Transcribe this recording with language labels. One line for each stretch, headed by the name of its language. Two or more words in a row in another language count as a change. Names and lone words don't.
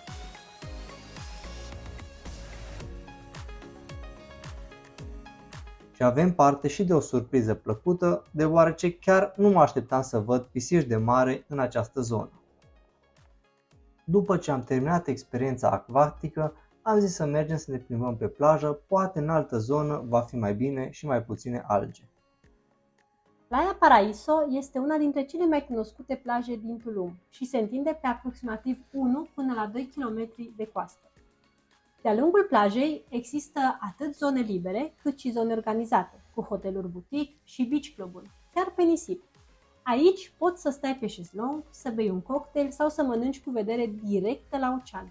Romanian: Și Și avem parte și de o surpriză plăcută, deoarece chiar nu mă așteptam să văd pisici de mare în această zonă. După ce am terminat experiența acvatică, am zis să mergem să ne plimbăm pe plajă, poate în altă zonă va fi mai bine și mai puține alge. Playa Paraíso este una dintre cele mai cunoscute plaje din Tulum și se întinde pe aproximativ 1 până la 2 km de coastă. De-a lungul plajei există atât zone libere cât și zone organizate, cu hoteluri boutique și
English: beach club-
Romanian: uri, chiar pe nisip. Aici poți să stai pe șezlong, să bei un cocktail sau să mănânci cu vedere directă la ocean.